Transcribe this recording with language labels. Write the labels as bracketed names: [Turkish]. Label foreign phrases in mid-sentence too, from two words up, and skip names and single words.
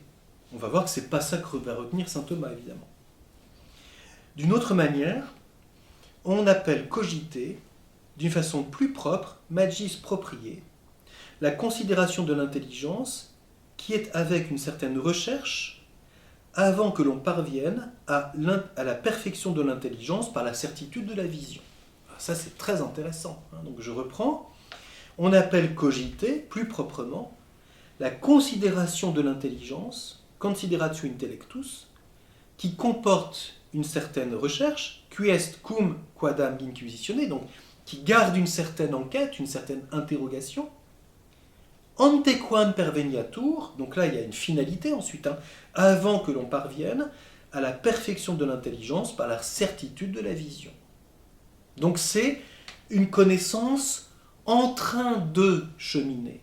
[French] On va voir que c'est pas ça que va retenir saint Thomas, évidemment. D'une autre manière, on appelle cogiter, d'une façon plus propre, [Latin] magis proprié, [French] la considération de l'intelligence qui est avec une certaine recherche avant que l'on parvienne à la perfection de l'intelligence par la certitude de la vision. Alors ça, c'est très intéressant. Donc je reprends. On appelle cogiter, plus proprement, la considération de l'intelligence, [Latin] consideratio intellectus, [French] qui comporte une certaine recherche, qui est [Latin] cum quadam inquisitione, [French] donc qui garde une certaine enquête, une certaine interrogation, [Latin] antequam perveniatur, [French] donc là il y a une finalité ensuite, avant que l'on parvienne à la perfection de l'intelligence par la certitude de la vision. Donc c'est une connaissance en train de cheminer.